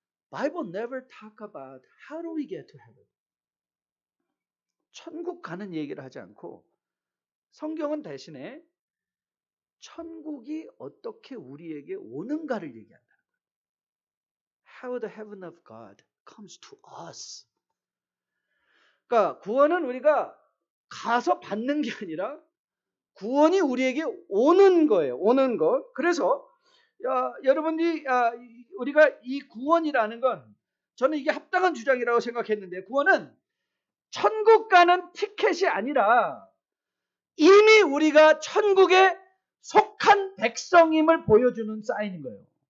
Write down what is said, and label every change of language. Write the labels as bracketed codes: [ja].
[en] Bible never talk about how do we get to heaven. [ko] 천국 가는 얘기를 하지 않고 성경은 대신에 천국이 어떻게 우리에게 오는가를 얘기한다는 거예요. [en] How the heaven of God comes to us. [ko] 그러니까 구원은 우리가 가서 받는 게 아니라 구원이 우리에게 오는 거예요. 오는 것. 그래서 여러분이 우리가 이 구원이라는 건 저는 이게 합당한 주장이라고 생각했는데 구원은 천국 가는 티켓이 아니라 이미 우리가 천국에 속한 백성임을 보여주는 사인인 거예요.